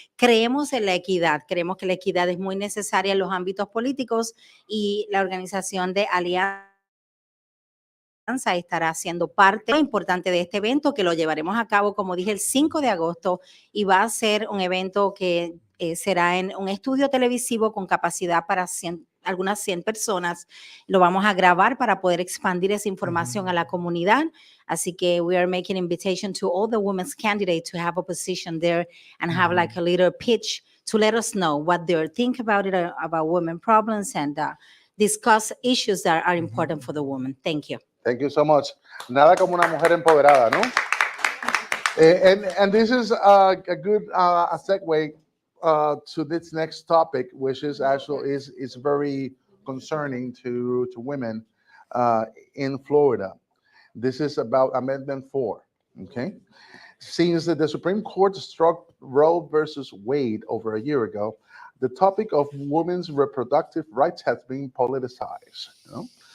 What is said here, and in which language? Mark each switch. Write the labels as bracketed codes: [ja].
[es] Creemos en la equidad, creemos que la equidad es muy necesaria en los ámbitos políticos y la organización de Alianza estará siendo parte importante de este evento que lo llevaremos a cabo, como dije, el 5 de agosto y va a ser un evento que será en un estudio televisivo con capacidad para algunas 100 personas. Lo vamos a grabar para poder expandir esa información a la comunidad. Así que [en] we are making invitation to all the women's candidates to have a position there and have like a little pitch to let us know what they think about it, about women problems and discuss issues that are important for the women. Thank you. Thank you so much. [es] Nada como una mujer empoderada, ¿no? [en] And this is a good a segue to this next topic, which is actually is very concerning to women in Florida. This is about Amendment 4. Okay, since the Supreme Court struck Roe versus Wade over a year ago, the topic of women's reproductive rights has been politicized. You know?